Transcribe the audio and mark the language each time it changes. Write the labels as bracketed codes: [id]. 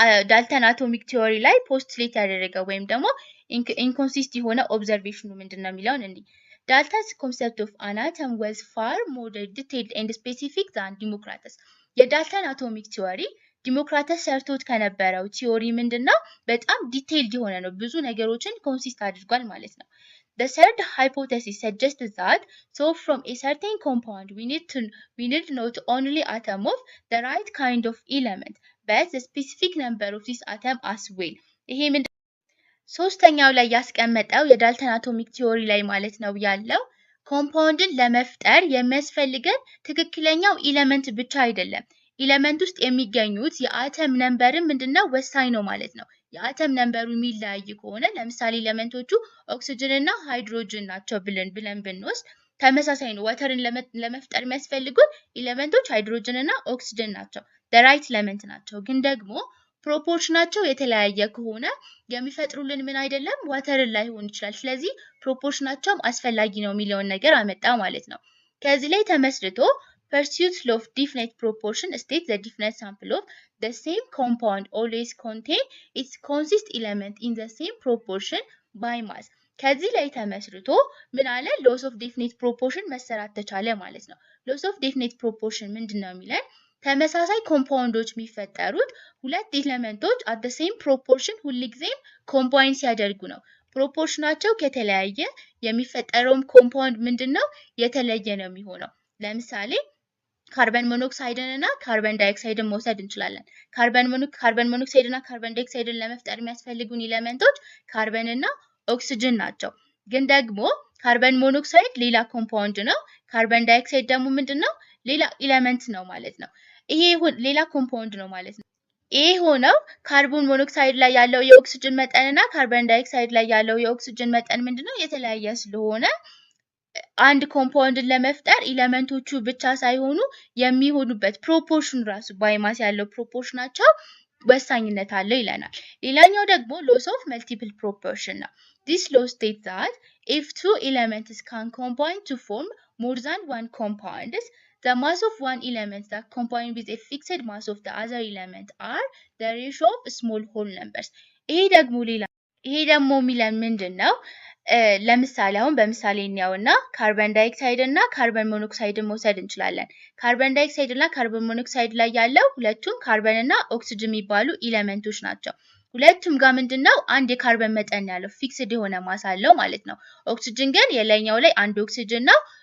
[am] ዳልተን አቶሚክ ቲዮሪ ላይ ፖስቱሌት ያደረገው ወይም ደግሞ ኢንኮንሲስት የሆነ ኦብዘርቬሽኑ ምንድነው የሚለውን እንዲህ [en] Dalton's concept of an atom was far more detailed and specific than Democritus. [am] የዳልተን አቶሚክ ቲዮሪ ዲሞክራተስ ሰርቶት ከነበረው ቲዮሪ ምንድነው? በጣም ዲቴይልድ የሆነ ነው። ብዙ ነገሮችን ኮንሲስት አድርጓል ማለት ነው። [en] The third hypothesis suggests that so from a certain compound we need not only atom of the right kind of element but the specific number of this atom as well. [am] ይሄ ምንድነው? ሶስተኛው ላይ ያስቀመጠው የዳልተን አቶሚክ ቲዮሪ ላይ ማለት ነው ያለው ኮምፓውንድን ለመፍጠር የሚያስፈልገን ትክክለኛው ኤሌመንት ብቻ አይደለም። ኤሌመንት ውስጥ የሚገኙት የአተም ነምበርም ምንድነው? ወሳኝ ነው ማለት ነው። የአተም ነምበሩ የሚለያይ ከሆነ ለምሳሌ ኤሌመንቶቹ ኦክሲጅን እና ሃይድሮጅን ናቸው ብለን ብንወስድ ተመሳሳይ ነው። ዋተርን ለመፍጠር የሚያስፈልጉን ኤሌመንቶች ሃይድሮጅን እና ኦክሲጅን ናቸው። [en] the right [am] ኤሌመንት ናቸው። ግን ደግሞ ፕሮፖርሽናቸው የተለያየ ከሆነ የሚፈጥሩልን ምን አይደለም? ዋተርን ላይሆን ይችላል። ስለዚህ ፕሮፖርሽናቸውም አስፈላጊ ነው የሚለውን ነገር አመጣ ማለት ነው። ከዚህ ላይ ተመስርቶ [en] pursuit law of definite proportion states the definite sample of the same compound always contain its consist element in the same proportion by mass. [am] ከዚህ ላይ ተመስርቶ ምን አለ? laws of definite proportion መሰራት ተቻለ ማለት ነው። laws of definite proportion ምንድነው የሚለን? ተመሳሳይ ኮምፓውንዶች የሚፈጠሩት ሁለት ኤሌመንቶች [en] at the same proportion [am] ሁልጊዜም ኮምባይን ሲያደርጉ ነው። ፕሮፖርሽናቸው ከተለያየ የሚፈጠረውም ኮምፓውንድ ምንድነው? የተለየ ነው የሚሆነው። ለምሳሌ ካርበን ሞኖክሳይድን እና ካርበን ዳይኦክሳይድን መውሰድ እንችላለን። ካርበን ሞኖክሳይድ እና ካርበን ዳይኦክሳይድን ለመፍጠር የሚያስፈልጉን ኤሌመንቶች ካርበን እና ኦክሲጅን ናቸው። ግን ደግሞ ካርበን ሞኖክሳይድ ሌላ ኮምፓውንድ ነው። ካርበን ዳይኦክሳይድ ደግሞ ምንድነው? ሌላ ኤሌመንት ነው ማለት ነው። ይሄ ሌላ ኮምፓውንድ ነው ማለት ነው። ይሄ ሆነው ካርቦን ሞኖክሳይድ ላይ ያለው የኦክሲጅን መጠን እና ካርበን ዳይኦክሳይድ ላይ ያለው የኦክሲጅን መጠን ምንድነው? የተለያየ ስለሆነ አንድ ኮምፓውንድን ለመፍጠር ኤሌመንቶቹ ብቻ ሳይሆኑ የሚሆኑበት ፕሮፖርሽን ራሱ ባይማስ ያለው ፕሮፖርሽናቸው ወሳኝነት አለው ይለናል። ሌላኛው ደግሞ laws of multiple proportion ነው። [en] This law states that if two elements can combine to form more than one compound, the mass of one element that combine with a fixed mass of the other element are the ratio of small whole numbers. [am] ይሄ ደግሞ የሚለን ምንድነው? ለምሳሌ አሁን በምሳሌ እንያውና ካርበን ዳይኦክሳይድ እና ካርበን ሞኖክሳይድን መውሰድ እንችላለን። ካርበን ዳይኦክሳይድ እና ካርበን ሞኖክሳይድ ላይ ያለው ሁለቱም ካርበን እና ኦክሲጅን የሚባሉ ኤሌመንቶች ናቸው። ሁለቱም ጋር ምንድነው አንድ የካርበን መጠን ያለው ፊክስድ የሆነ ማስ አለው ማለት ነው። ኦክሲጅን ግን የላይኛው ላይ አንድ ኦክሲጅን ነው፣